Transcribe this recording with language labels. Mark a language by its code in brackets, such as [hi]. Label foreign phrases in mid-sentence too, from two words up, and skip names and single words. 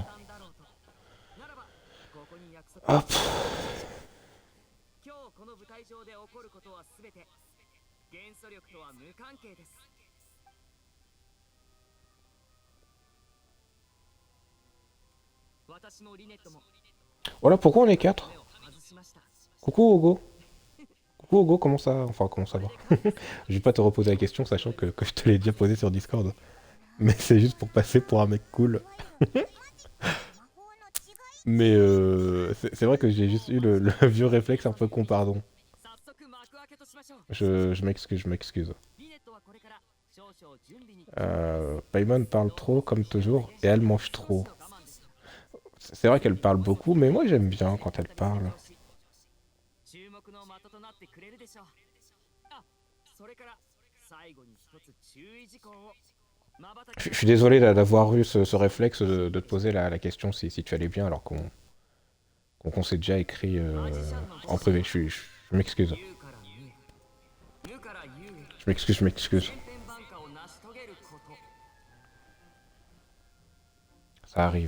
[ja] 単だろうと。ならばここに約束。 [fr] Hop. [ja] 今日この舞台上で起こることはすべて元素力とは無関係です。私もリネットも [fr] Voilà pourquoi on est 4. [ja] 目を外しました。 [fr] Coucou Hugo. Coucou Hugo, comment ça? Enfin, comment ça va? Je vais pas te reposer la question, sachant que je te l'ai déjà posé sur Discord. Mais c'est juste pour passer pour un mec cool. Mais c'est vrai que j'ai juste eu le vieux réflexe un peu con, pardon. [ja] 早速幕開けとしましょう。 [fr] Je m'excuse, je m'excuse. [ja] リネットはこれから少々準備に。 [fr] Paimon parle trop, comme toujours, et elle mange trop. C'est vrai qu'elle parle beaucoup, mais moi j'aime bien quand elle parle. [ja] 注目の的となってくれるでしょう。あ、それから最後に一つ注意事項を。 [fr] Je suis désolé d'avoir eu ce réflexe de te poser la question si tu allais bien alors qu'on s'est déjà écrit en privé. Je m'excuse. Je m'excuse, je m'excuse. Ça arrive.